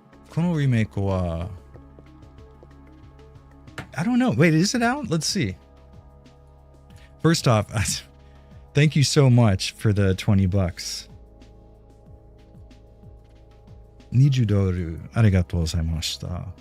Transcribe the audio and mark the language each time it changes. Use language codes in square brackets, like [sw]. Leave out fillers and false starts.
[ja] このリメイクは [en] I don't know. Wait, is it out? Let's see. First off, thank you so much for the $20. [ja] 20ドルありがとうございました。